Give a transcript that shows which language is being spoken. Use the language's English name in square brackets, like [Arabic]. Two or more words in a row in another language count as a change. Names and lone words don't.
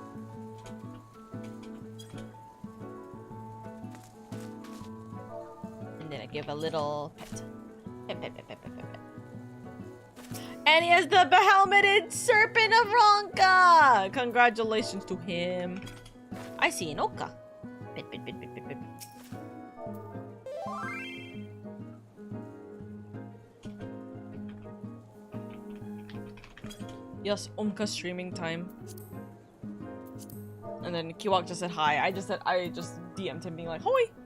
[English] And then I give a little pet. Pet, pet, pet, pet, pet, pet, pet. And he has the behelmeted serpent of Ronka! Congratulations to him. I see an Oka. Pet, pet, pet, pet, pet, pet. Yes, Omka streaming time. And then Kiwak just said hi. I just DM'd him being like, hoi!